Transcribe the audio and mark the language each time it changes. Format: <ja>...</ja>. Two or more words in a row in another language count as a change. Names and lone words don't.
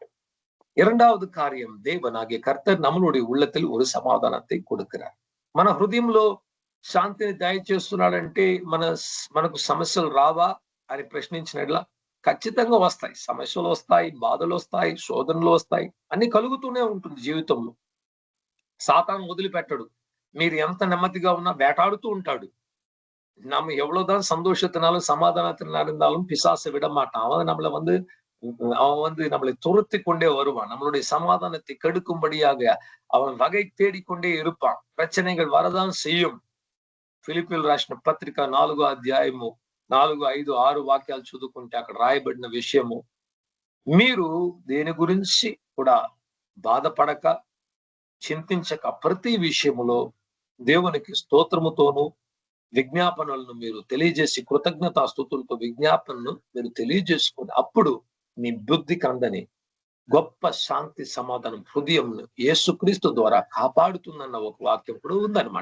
<ta>இரண்டாவது காரியம், தேவனாகிய கர்த்தர் நம்மளுடைய உள்ளத்தில் ஒரு సమాధానத்தை கொடுக்கிறார்.</ta> <te>మన హృదయంలో శాంతిని దయచేస్తున్నాడంటే మనకు సమస్యలు రావా అని ప్రశ్నించినట్లా ఖచ్చితంగా వస్తాయి. సమస్యలు వస్తాయి, బాధలు వస్తాయి, శోధనలు వస్తాయి, అన్ని కలుగుతూనే ఉంటుంది జీవితంలో. సాతాను వదిలిపెట్టడు. మీరు ఎంత నెమ్మదిగా ఉన్నా వేటాడుతూ ఉంటాడు.</te> <ta>நம்ம எவ்வளவுதான் சந்தோஷத்தினாலும் சமாதானத்தினால இருந்தாலும் பிசாசு விட மாட்டான். அவன் நம்மளை துரத்தி கொண்டே வருவான். நம்மளுடைய சமாதானத்தை கெடுக்கும்படியாக அவன் வகை தேடிக்கொண்டே இருப்பான். பிரச்சனைகள் வரதான் செய்யும்.</ta> <te>ఫిలిప్పీయులు రాసిన పత్రిక 4వ అధ్యాయము 4, 5, 6 వాక్యాలు చదువుకుంటే అక్కడ రాయబడిన విషయము, మీరు దేని గురించి కూడా బాధపడక, చింతించక ప్రతి విషయములో దేవునికి స్తోత్రముతోను విజ్ఞాపనలను మీరు తెలియజేసి, కృతజ్ఞతాస్తుతులతో విజ్ఞాపనను మీరు తెలియజేసుకొని, అప్పుడు మీ బుద్ధికి అందని గొప్ప శాంతి సమాధానం హృదయంను యేసుక్రీస్తు ద్వారా కాపాడుతుందన్న ఒక వాక్యం కూడా ఉందన్నమాట.</te>